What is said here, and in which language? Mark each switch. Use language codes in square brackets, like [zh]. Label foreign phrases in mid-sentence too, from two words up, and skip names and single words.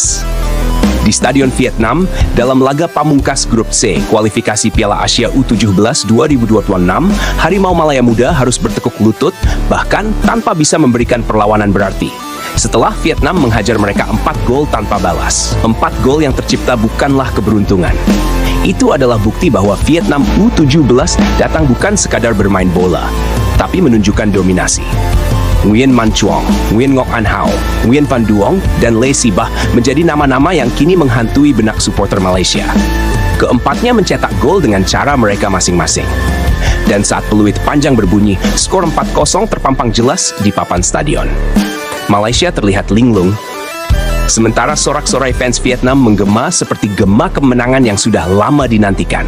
[id] Di Stadion Vietnam, dalam laga pamungkas Grup C, kualifikasi Piala Asia U17 2026, Harimau Malaya Muda harus bertekuk lutut, bahkan tanpa bisa memberikan perlawanan berarti. Setelah Vietnam menghajar mereka 4 gol tanpa balas. 4 gol yang tercipta bukanlah keberuntungan. Itu adalah bukti bahwa Vietnam U17 datang bukan sekadar bermain bola, tapi menunjukkan dominasi. Nguyen Man Chuong, Nguyen Ngoc An Hao, Nguyen Van Duong, dan Lê Si Bah menjadi nama-nama yang kini menghantui benak supporter Malaysia. Keempatnya mencetak gol dengan cara mereka masing-masing. Dan saat peluit panjang berbunyi, skor 4-0 terpampang jelas di papan stadion. Malaysia terlihat linglung, sementara sorak-sorai fans Vietnam menggema seperti gema kemenangan yang sudah lama dinantikan.